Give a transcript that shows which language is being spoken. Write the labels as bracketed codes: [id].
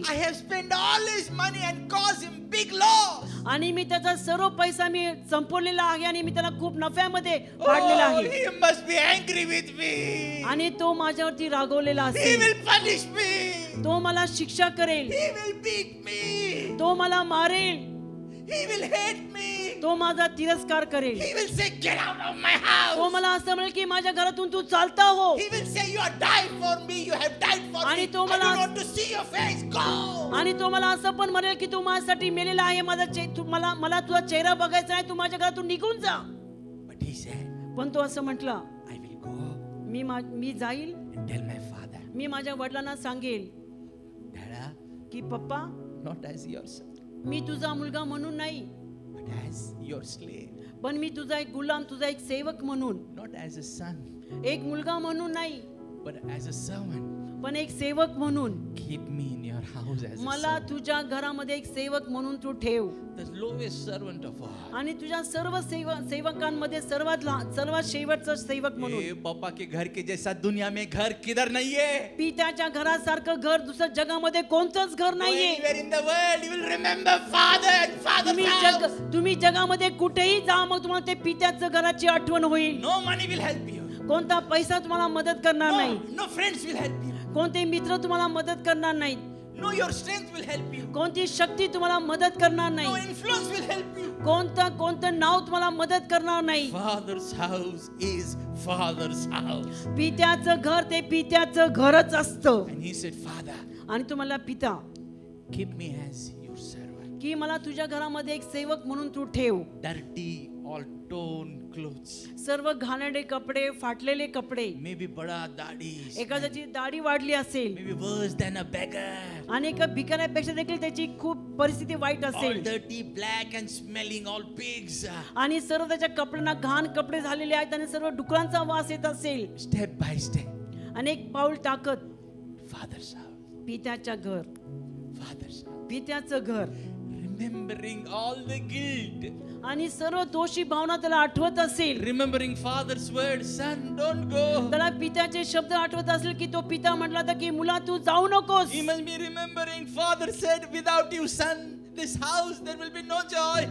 [en] I have spent all his money and caused him big loss. [mr] आणि मी त्याचा सर्व पैसा मी संपवलेला आहे आणि मी त्याला खूप नफ्यामध्ये पाडलेला [en] Oh, [mr] आहे [en] he must be angry with me. [mr] आणि तो माझ्यावरती रागवलेला [en] He [mr] असेल. [en] will punish me. [mr] तो मला शिक्षा करेल, [en] He will beat me. [mr] तो मला मारेल, [en] He will hate me. [mr] तो माझा तिरस्कार करेल. [en] He will say, get out of my house. [mr] तो मला असं म्हणेल की माझ्या घरातून तू चालता हो. [en] He will say, you have died for me. You have died for [mr] आणि [en] me. [mr] तो [en] I [mr] मला- [en] don't want to see your face. Go. [mr] आणि तो मला असं पण म्हणेल की तू माझ्यासाठी मेलेला आहे. मला तुझा चेहरा बघायचा आहे. तू माझ्या घरातून निघून जा. [en] But he said, [mr] पण तो असं म्हटला, [en] I will go [mr] मी जाईल. [en] and tell my father, [mr] मी माझ्या वडिलांना सांगेल [en] Dada, [mr] की पप्पा, [en] not as your son, [mr] मी तुझा मुलगा म्हणून नाही, [en] but as your slave. [mr] पण मी तुझा एक गुलाम, तुझा एक सेवक म्हणून. [en] Not as a son, [mr] एक मुलगा म्हणून नाही, [en] but as a servant. [mr] पण एक सेवक म्हणून. [en] Keep me in your house as a [mr] मला [en] servant. [mr] तुझ्या घरामध्ये एक सेवक म्हणून तू ठेव. [en] The lowest servant of all. [mr] आणि तुझ्या सर्व सेवकांमध्ये सर्वात शेवटचा सेवक म्हणून. [hi] ए, पापा के घर के जैसा दुनिया में घर किधर नहीं है. [mr] पित्याच्या घरासारखं घर दुसऱ्या जगामध्ये कोणतंच घर नाहीये. [en] Anywhere in the world you will remember father and father's house. [mr] तुम्ही जगामध्ये कुठेही जा, मग तुम्हाला ते पित्याचं घराची आठवण होईल. [en] No money will help you. [mr] कोणता पैसा तुम्हाला मदत करणार नाही. [en] No friends will help you. [mr] कोणते मित्र तुम्हाला मदत करणार नाहीत. [en] No, your strength will help you. [mr] कोणती शक्ती तुम्हाला मदत करणार [en] No [mr] नाही. [en] influence will help you. [mr] कोणतं नाव तुम्हाला मदत करणार नाही. [en] Father's house is father's house. [mr] पित्याचं घर ते पित्याचं घरच असतं. [en] And he said, Father, [mr] आणि तुम्हाला पिता [en] keep me as your servant. [mr] की मला तुझ्या घरामध्ये एक सेवक म्हणून तू ठेव. [en] Dirty, all torn clothes. [mr] सर्व घाणेरडे कपडे, फाटलेले कपडे. [en] Maybe [hi] bada dadi. [mr] एखाद्याची दाढी वाढली असेल [en] Maybe worse than a beggar. [mr] आणि एका भिकाऱ्यापेक्षा देखील त्याची खूप परिस्थिती वाईट [en] All [mr] असेल. [en] dirty, black and smelling, all pigs. [mr] आणि सर्व त्याच्या कपड्यांना घाण कपडे झालेले आहेत आणि सर्व डुकरांचा वास येत असेल. [en] Step by step. [mr] आणि एक पाऊल टाकत [en] Father's house. [mr] पित्याच्या घर, [en] Father's house. [mr] पित्याचं घर. [en] Remembering all the guilt. [mr] आणि सर्व दोषी भावना त्याला आठवत असेल. [en] Remembering father's word, son, don't go. [mr] त्याला पित्याचे शब्द आठवत असेल की तो पिता म्हटला होता की मुला तू जाऊ नकोस. [en] He must be remembering father said, without you, son, this house there will be no joy.